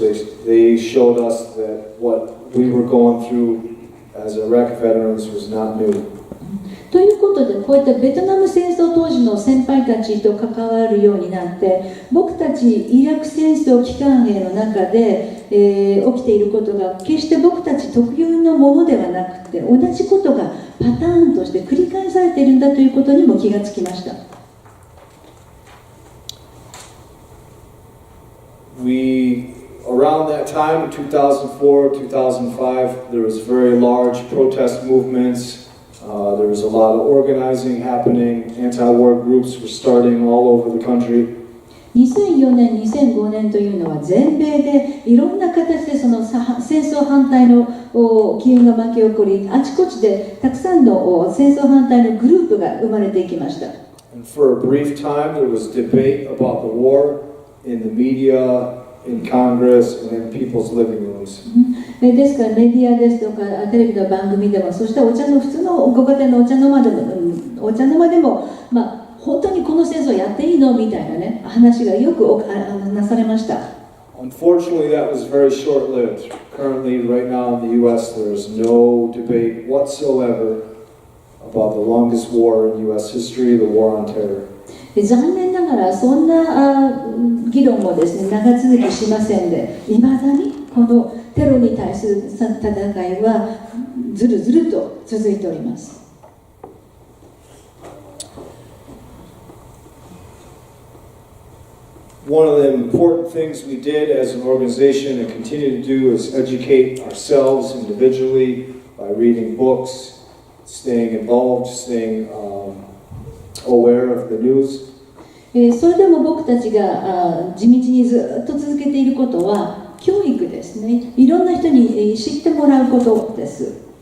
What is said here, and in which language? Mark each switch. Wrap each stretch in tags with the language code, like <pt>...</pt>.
<en>They showed us that what we were going through as Iraq veterans was not new.</en> <ja>ということで、こういったベトナム戦争当時の先輩たちと関わるようになって、僕たちイラク戦争期間兵の中で、起きていることが決して僕たち特有のものではなくて、同じことがパターンとして繰り返されているんだということにも気がつきました。</ja> <en>Around that time, in 2004, 2005, there was very large protest movements. There was a lot of organizing happening. Anti-war groups were starting all over the country.</en> <ja>2004年、2005年というのは全米でいろんな形でその戦争反対の機運が巻き起こり、あちこちでたくさんの戦争反対のグループが生まれていきました。</ja> <en>And for a brief time, there was debate about the war in the media, in Congress, and in people's living rooms.</en> <ja>ですからメディアですとかテレビの番組でも、そしてお茶の普通のご家庭のお茶の間でも、本当にこの戦争やっていいのみたいなね、話がよくなされました。</ja> <en>Unfortunately, that was very short-lived. Currently, right now in the U.S., there is no debate whatsoever about the longest war in U.S. history, the War on Terror.</en> <ja>残念ながらそんな議論もですね、長続きしませんで、いまだにこのテロに対する戦いはずるずると続いております。</ja> <en>One of the important things we did as an organization and continue to do is educate ourselves individually by reading books, staying involved, staying aware of the news.</en> <ja>それでも僕たちが地道にずっと続けていることは教育ですね。いろんな人に知ってもらうことです。</ja>